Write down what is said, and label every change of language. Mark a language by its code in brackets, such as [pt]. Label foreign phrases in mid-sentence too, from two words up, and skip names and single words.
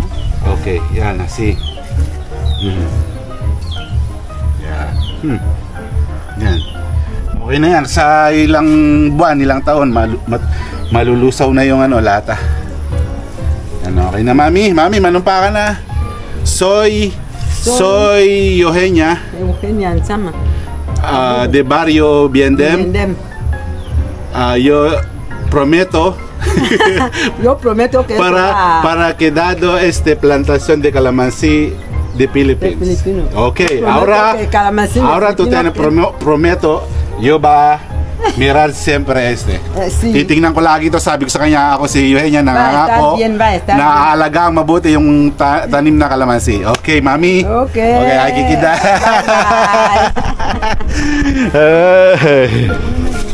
[tl] Okay, yan, así. Yan. Yan. Okay na yan. Sa ilang buwan, ilang taon, malulusaw na yung lata. Yan, okay na Mami. Mami, manumpa ka na. [es] Soy Eugenia. Eugenia Sama. De Barrio Viendem. Yo prometo Yo prometo que para que dado plantación de calamansi de Philippines. Okay, ahora tú tienes prometo yo va mirar siempre sí. [tl] Titingnan ko lagi to, sabi ko sa kanya, ako si Eugenia, nangangako na aalagang mabuti yung tanim na calamansi. Okay, Mami. Okay. Okay, ay kikida. [en] Bye.